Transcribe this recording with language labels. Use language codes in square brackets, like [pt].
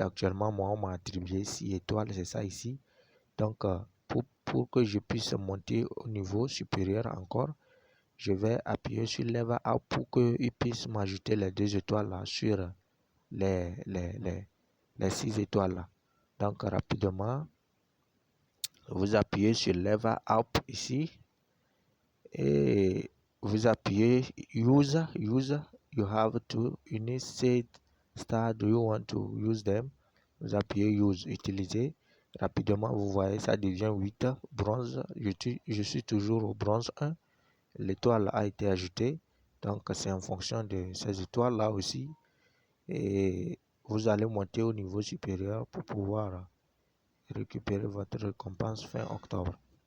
[fr] Actuellement, moi, on m'a attribué 6 étoiles, c'est ça ici. Donc, pour que je puisse monter au niveau supérieur encore, je vais appuyer sur Level Up pour qu'il puisse m'ajouter les 2 étoiles là sur les 6 étoiles là. Donc, rapidement, vous appuyez sur Level Up ici et vous appuyez Use. [en] You have to initiate star. Do you want to use them? [fr] Vous appuyez Use, utiliser. Rapidement, vous voyez, ça devient 8 bronze. Je suis toujours au bronze 1. L'étoile a été ajoutée. Donc, c'est en fonction de ces étoiles-là aussi. Et vous allez monter au niveau supérieur pour pouvoir récupérer votre récompense fin octobre.